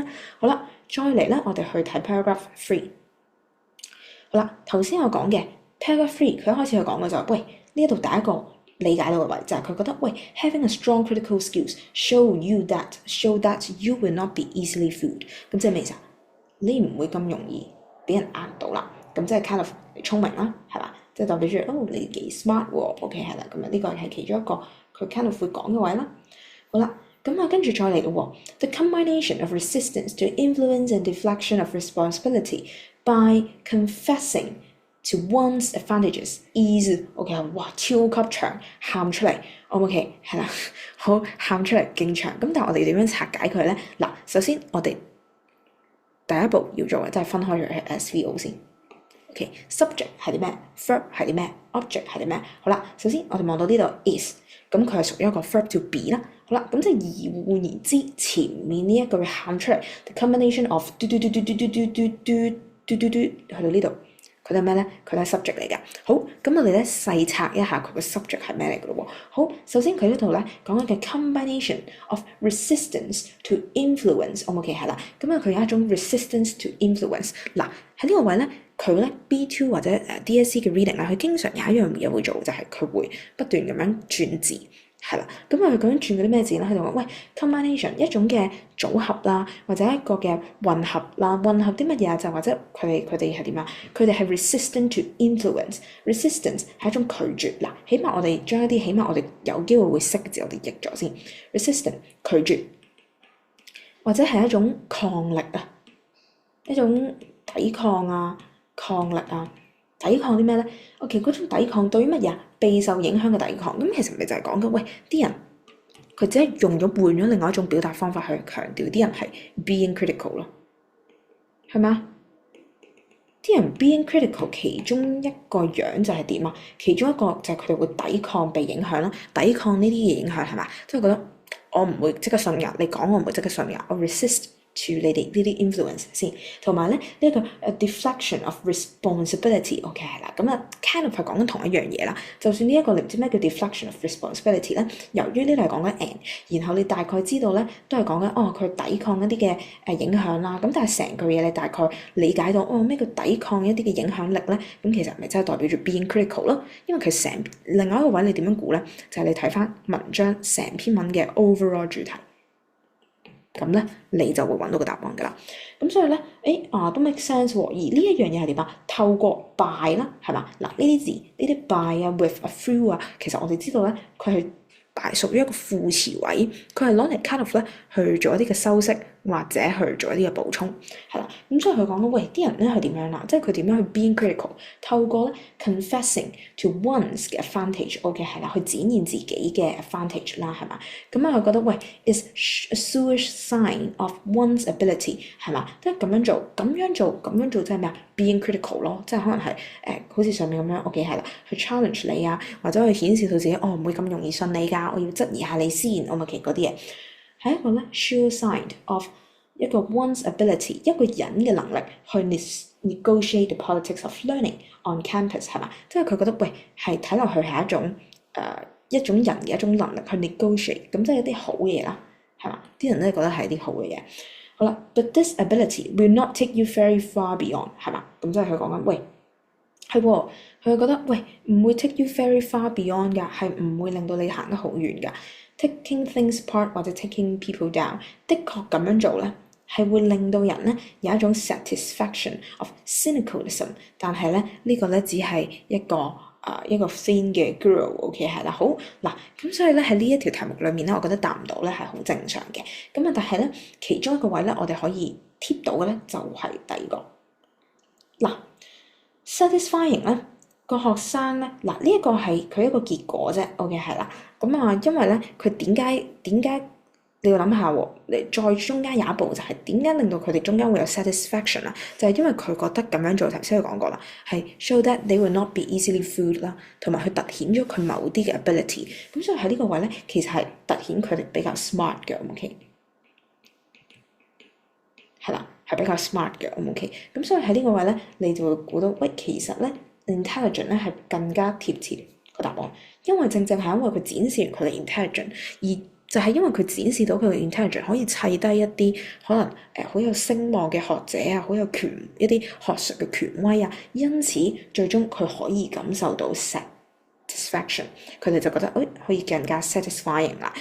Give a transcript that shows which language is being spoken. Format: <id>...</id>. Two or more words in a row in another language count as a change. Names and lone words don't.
<yue>好啦，再嚟咧，我哋去睇 paragraph 3。好啦，頭先我講嘅 paragraph 3，佢一開始佢講嘅就係喂，呢一度第一個理解到嘅位就係佢覺得喂</yue> <en>having a strong critical skills show that you will not be easily fooled。</en> <yue>咁即係咩意思啊？你唔會咁容易俾人呃到啦。咁即係</yue> <en>kind of</en> <yue>聰明啦，係嘛？即係代表住你幾 smart 喎。OK 係啦，咁啊呢個係其中一個佢</yue> <en>kind of</en> <yue>會講嘅位啦。好啦，咁啊跟住再嚟咯喎</yue> <en>The combination of resistance to influence and deflection of responsibility by confessing to one's advantages is</en> <yue>OK 哇超級長，喊出嚟 OK 係啦，好喊出嚟勁長。咁但係我哋點樣拆解佢咧？嗱，首先我哋第一步要做嘅即係分開咗 SVO 先。OK，subject 係啲咩 ？verb 係啲咩 ？object 係啲咩？好啦，首先我哋望到呢度 is， 咁佢係屬於一個</yue> <en>verb to be</en> <yue>啦。好啦，咁即係換言之，前面呢一句喊出嚟 ，</yue> <en>the combination of</en> <yue>嘟嘟嘟嘟嘟嘟嘟嘟嘟嘟嘟去到呢度，佢係咩咧？佢係 subject 嚟嘅。好，咁我哋咧細拆一下佢個 subject 係咩嚟嘅咯喎。好，首先佢呢度咧講緊嘅</yue> <en>combination of resistance to influence，</en> <yue>OK 係啦。咁啊佢有一種</yue> <en>resistance to influence。</en> <yue>嗱喺呢個位咧，佢咧 B2 或者DSE 嘅 reading 咧，佢經常有一樣嘢會做，就係佢會不斷咁樣轉字。係啦，咁佢究竟轉嗰啲咩字咧？佢就話喂 combination 一種嘅組合啦，或者一個嘅混合啦，混合啲乜嘢啊？就或者佢哋係點啊？佢哋係</yue> <en>resistant to influence。</en> <yue>resistance 係一種拒絕嗱，起碼我哋將一啲起碼我哋有機會會識嘅字，我哋譯咗先。resistant 拒絕，或者係一種抗力啊，一種抵抗啊，抗力啊。抵抗啲咩咧？其實嗰種抵抗對於乜嘢啊？備受影響嘅抵抗。咁其實咪就係講緊，喂啲人佢只係用咗換咗另外一種表達方法去強調啲人係</yue> <en>being critical</en> <yue>咯，係咪啊？啲人</yue> <en>being critical</en> <yue>其中一個樣就係點啊？其中一個就係佢哋會抵抗被影響咯，抵抗呢啲嘅影響係嘛？即係覺得我唔會即刻信㗎，你講我唔會即刻信㗎，我</yue> <en>resist to</en> <yue>你哋呢啲 influence 先，同埋咧呢個</yue> <en>deflection of responsibility，</en> <yue>OK 係啦，咁啊</yue> <en>kind of</en> <yue>係講緊同一樣嘢啦。就算呢一個你唔知咩叫</yue> <en>deflection of responsibility</en> <yue>咧，由於呢度係講緊 and，然後你大概知道咧都係講緊佢抵抗一啲嘅影響啦。咁但係成句嘢你大概理解到咩叫抵抗一啲嘅影響力咧？咁其實咪真係代表住</yue> <en>being critical</en> <yue>咯。因為佢成另外一個位你點樣估咧？就係你睇翻文章成篇文嘅 overall 主題。咁咧，你就會揾到個答案㗎啦。咁所以咧，都</yue> <en>make sense</en> <yue>喎。而呢一樣嘢係點啊？透過 by 啦，係嘛？嗱，呢啲字，呢啲 by 啊 ，with 啊 through 啊，其實我哋知道咧，佢係屬於一個副詞位，佢係攞嚟</yue> <en>kind of</en> <yue>咧去做一啲嘅修飾，或者去做一啲嘅補充，係啦。咁所以佢講到，喂，啲人咧係點樣啦？即係佢點樣去</yue> <en>being critical？</en> <yue>透過咧</yue> <en>confessing to one's</en> <yue>嘅 advantage，OK 係啦，去展現自己嘅 advantage 啦，係嘛？咁啊，佢覺得喂</yue> <en>is a sure sign of one's ability 係嘛？</en> <yue>即係咁樣做，咁樣做即係咩啊 ？</yue> <en>being critical</en> <yue>咯，即係可能係好似上面咁樣 OK 係啦，去 challenge 你啊，或者去顯示到自己唔會咁容易信你㗎，我要質疑下你先，OK 嗰啲嘢。係一個咧</yue> <en>sure sign of 一個 one's ability，</en> <yue>一個人嘅能力去</yue> <en>negotiate the politics of learning on campus 係嘛？</en> <yue>即係佢覺得喂係睇落去係一種人嘅一種能力去 negotiate， 咁即係一啲好嘢啦，係嘛？啲人咧覺得係一啲好嘅嘢。</yue> <en>好啦 ，but this ability will not take you very far beyond 係嘛？</en> <yue>咁即係佢講緊喂係喎，佢覺得喂唔會</yue> <en>take you very far beyond</en> <yue>㗎，係唔會令到你行得好遠㗎。</yue> <en>taking things apart</en> <yue>或者</yue> <en>taking people down，</en> <yue>的確咁樣做咧，係會令到人咧有一種</yue> <en>satisfaction of cynicalism，</en> <yue>但係咧呢個咧只係一個 thin 嘅 girl，OK 係啦，好嗱，咁所以咧喺呢一條題目裏面咧，我覺得答唔到咧係好正常嘅，咁啊但係咧其中一個位咧我哋可以貼到嘅咧就係第二個嗱 satisfying 咧。個學生咧，嗱呢一個係佢一個結果啫，OK 係啦。咁啊，因為咧佢點解你要諗下喎？你再中間有一步就係點解令到佢哋中間會有 satisfaction 啊？就係因為佢覺得咁樣做頭先佢講過啦，係</yue> <en>show that they will not be easily fooled</en> <yue>啦，同埋佢突顯咗佢某啲嘅 ability。咁所以喺呢個位咧，其實係突顯佢哋比較 smart 嘅，OK。係啦，係比較 smart 嘅，OK。咁所以喺呢個位咧，你就會估到，喂，其實咧 intelligent 咧係更加貼切個答案，因為正正係因為佢展示完佢嘅 intelligent，而就係因為佢展示到佢嘅 intelligent 可以砌低一啲可能好有聲望嘅學者啊，好有一啲學術嘅權威啊，因此最終佢可以感受到 satisfaction， 佢哋就覺得可以更加 satisfying 啦。</yue>